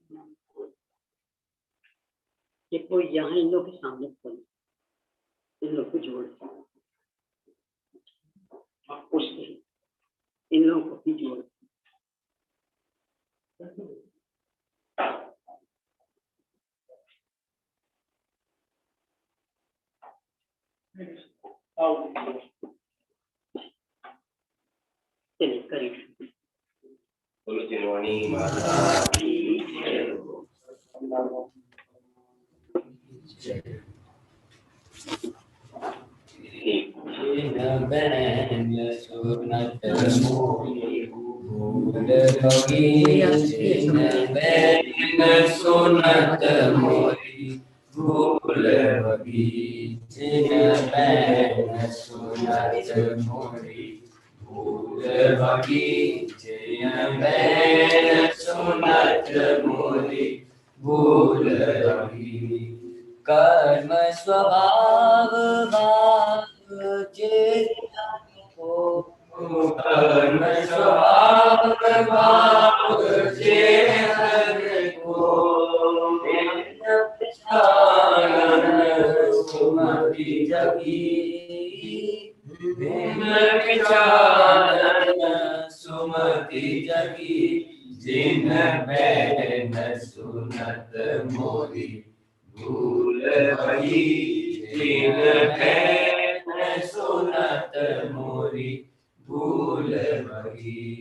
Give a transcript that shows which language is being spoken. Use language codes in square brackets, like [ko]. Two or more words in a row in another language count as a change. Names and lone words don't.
[hi] देखो यहाँ इन लोग के सामने खोल, इन लोग को जोड़ते हैं, उससे इन लोगों को भी जोड़ते चलिए करिए। बोलो जिनवाणी माता की जय हो। [bra] बहन सुनत मोरी भूल भगी, बहन सुनत मोरी भूल भगी, बहन सुनत मोरी भूल भगी, बहन सुनत मोरी भूल भगी। कर्म स्वभाव भाव को, कर्म स्वभाव भाव को, सुमति जगी, सुमति जगी, जिन बहन सुनत मोरी भूल भगी, जिन बहन सुनत मोरी भूल भगी।